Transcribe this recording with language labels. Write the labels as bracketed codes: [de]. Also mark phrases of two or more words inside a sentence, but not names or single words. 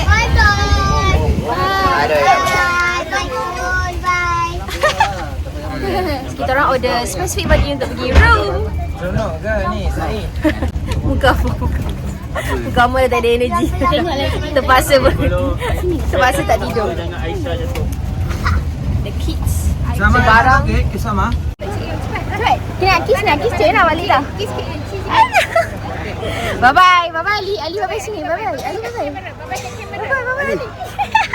[en] Bye bye. Bye. [ms] Kita orang order spesifik baju untuk pergi room. Seronok ke ni, Said? Muka apa? Muka Amal dah tak ada energi. Terpaksa tak tidur. [en] The kids. [ms] Sama Barang. okey, sama. Cepat. Kena kiss je nak balik dah. [en] Kiss. Bye bye Ali. Ali bye bye sini. Bye bye. Ali bye bye. Bye bye Ali.